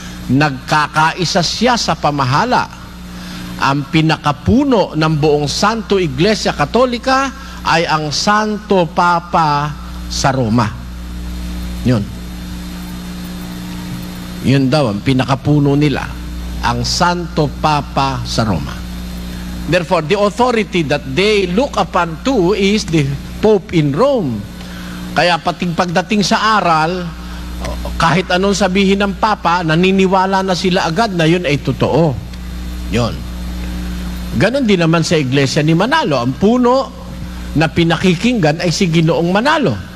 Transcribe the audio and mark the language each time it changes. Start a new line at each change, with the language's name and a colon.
Filipino: Nagkakaisa siya sa pamahala. Ang pinakapuno ng buong Santo Iglesia Katolika ay ang Santo Papa sa Roma. Yun. Yun daw, ang pinakapuno nila, ang Santo Papa sa Roma.
English: Therefore, the authority that they look upon to is the Pope in Rome.
Filipino: Kaya pagdating sa aral, kahit anong sabihin ng Papa, naniniwala na sila agad na yun ay totoo. Yun. Ganon din naman sa Iglesia ni Manalo. Ang puno na pinakikinggan ay si Ginoong Manalo.